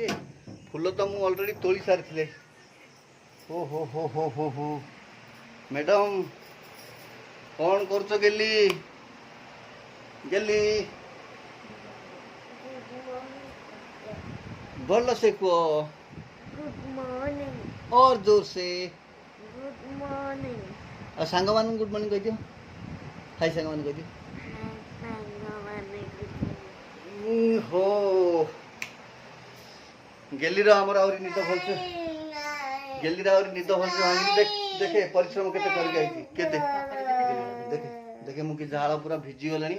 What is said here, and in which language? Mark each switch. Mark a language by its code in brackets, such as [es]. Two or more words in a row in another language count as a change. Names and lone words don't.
[or] ଫୁଲ ତ ମୁଁ ଅଲରେଡ଼ି ତୋଳି ସାରିଥିଲେ। ଓ ହୋ ହୋ ହୋ ହୋ ହୋ, ମ୍ୟାଡ଼ାମ୍ କ'ଣ କରୁଛ? ଗେଲି ଗେଲି ଭଲ ସେ କୁହ, [en] good morning. [hi] और जोर से। [en] good morning. [or] और ସାଙ୍ଗମାନଙ୍କୁ [en] good morning [or] କହିଦିଅ, ହାଇ ସାଙ୍ଗମାନଙ୍କୁ କହିଦିଅ। ହୋ ଗେଲିର ଆମର ଆହୁରି ନିଦ ଭଲସେ, ଗେଲିର ଆହୁରି ନିଦ ଭଲସେ ଭାଙ୍ଗିନି। ଦେଖେ ପରିଶ୍ରମ କେତେ କରିକି ଆଇଛି, କେତେ ଦେଖେ ଦେଖେ ମୁଁ କି ଝାଳ ପୁରା ଭିଜିଗଲାଣି।